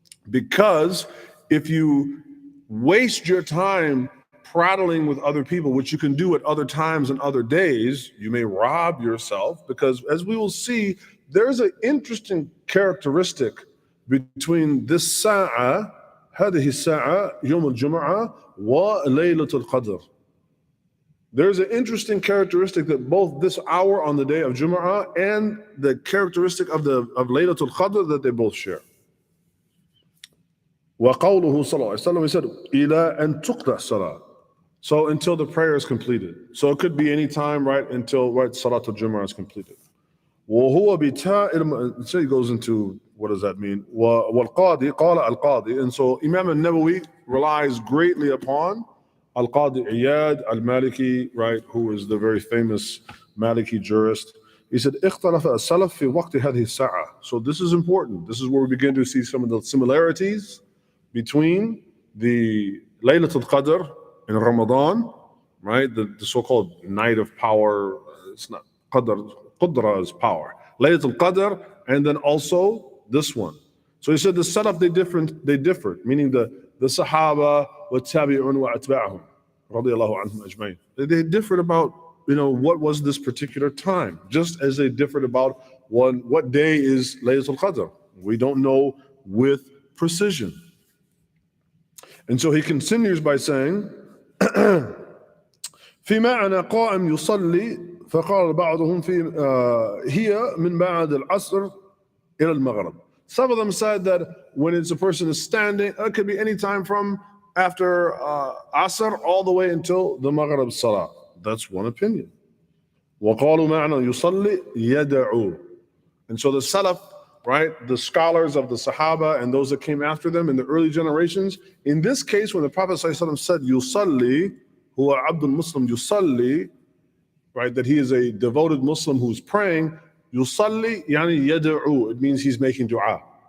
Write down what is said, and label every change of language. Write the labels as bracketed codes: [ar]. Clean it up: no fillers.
[en] Because if you waste your time prattling with other people, which you can do at other times and other days, you may rob yourself, because as we will see, there's an interesting characteristic between this sa'a, [ar] هذه الساعة يوم الجمعة وليلة القدر. [en] There's an interesting characteristic that both this hour on the day of Jumu'ah and the characteristic of Laylatul Qadr that they both share. [ar] وقوله صلى الله عليه وسلم, [en] he said, [ar] إلى أن تقطع الصلاة. [en] So until the prayer is completed. So it could be any time, right, until Salatul Jumu'ah is completed. [ar] وهو بتاء, [en] so he goes into, what does that mean? [ar] والقاضي قال القاضي. [en] And so Imam al-Nawawi relies greatly upon Al-Qadi Iyad al-Maliki, right, who is the very famous Maliki jurist. He said, [ar] اختلف السلف في وقت هذه الساعة. [en] So this is important. This is where we begin to see some of the similarities between the Laylatul Qadr in Ramadan, right, the so-called night of power. It's not Qadr, Qudra is power. Laylatul Qadr, and then also this one. So he said the Salaf, they differed, meaning the Sahaba, [ar] والتابعون وأتباعهم رضي الله عنهم أجمعين. [en] They differed about, what was this particular time, just as they differed about what day is Laylatul Qadr. We don't know with precision. And so he continues by saying, [ar] في معنى قائم يصلي فقال بعضهم هي من بعد العصر إلى المغرب. [en] Some of them said that when it's a person is standing, it could be any time from after Asr all the way until the Maghrib Salah. That's one opinion. [ar] وقالوا معنى يصلي يدعو. [en] And so the Salaf, right, the scholars of the Sahaba and those that came after them in the early generations, in this case, when the Prophet ﷺ said yusalli, huwa abdul Muslim yusalli, right, that he is a devoted Muslim who's praying, yusalli yani yad'u, it means he's making dua.